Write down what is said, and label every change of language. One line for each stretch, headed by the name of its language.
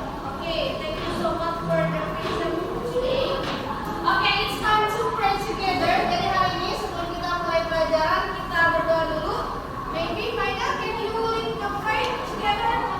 English: Okay, thank you so much for the present today. Okay, it's time to pray together.
Indonesian: Jadi hari ini sebelum kita mulai pelajaran, kita berdoa dulu.
English: Maybe Maida, can you lead the pray together?